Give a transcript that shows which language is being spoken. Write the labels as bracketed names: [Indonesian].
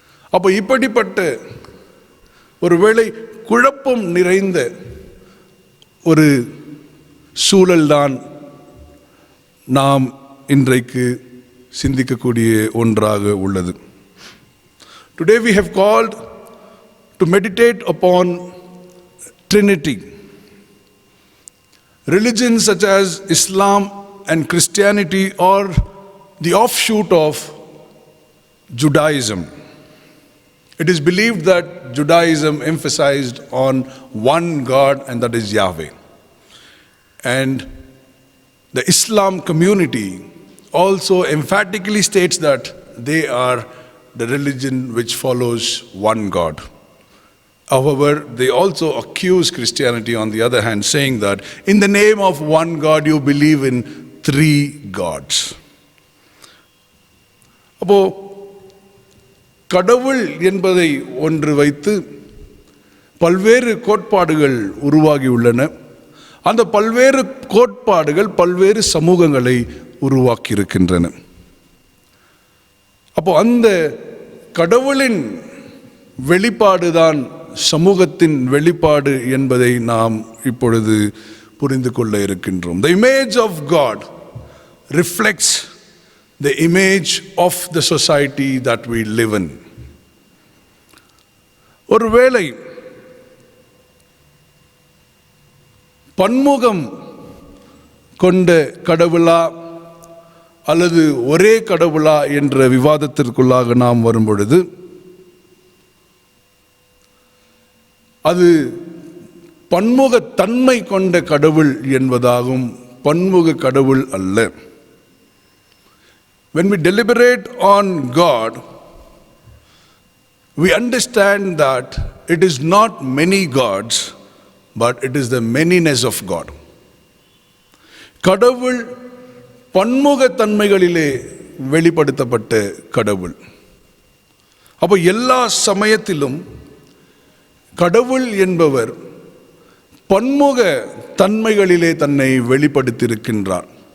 [Tamil] அப்போ இப்படிப்பட்ட ஒருவேளை குழப்பம் நிறைந்த ஒரு சூழல்தான் நாம் இன்றைக்கு சிந்திக்கக்கூடிய ஒன்றாக உள்ளது. [English] Today we have called to meditate upon Trinity. Religions such as Islam and Christianity are the offshoot of Judaism. It is believed that Judaism emphasized on one God, and that is Yahweh. And the Islam community also emphatically states that they are the religion which follows one God. However, they also accuse Christianity on the other hand, saying that in the name of one God you believe in 3 gods. [Tamil] அப்போ கடவுள் என்பதை ஒன்று வைத்து பல்வேறு கோட்பாடுகள் உருவாகியுள்ளன. அந்த பல்வேறு கோட்பாடுகள் பல்வேறு சமூகங்களை உருவாக்கி இருக்கின்றன. அப்போ அந்த கடவுளின் வெளிப்பாடுதான் சமூகத்தின் வெளிப்பாடு என்பதை நாம் இப்பொழுது புரிந்து கொள்ள இருக்கின்றோம். [English] The image of God reflects the image of the society that we live in. [Tamil] ஒருவேளை பன்முகம் கொண்ட கடவுளா அல்லது ஒரே கடவுளா என்ற விவாதத்திற்குள்ளாக நாம் வரும்பொழுது அது பன்முகத்தன்மை கொண்ட கடவுள் என்பதாகும், பன்முக கடவுள் அல்ல. [English] When we deliberate on God, we understand that it is not many gods, but it is the manyness of God. [Tamil] கடவுள் பன்முகத்தன்மைகளிலே வெளிப்படுத்தப்பட்ட கடவுள். அப்போ எல்லா சமயத்திலும் கடவுள் என்பவர் பன்முக தன்மைகளிலே தன்னை வெளிப்படுத்தியிருக்கின்றார்.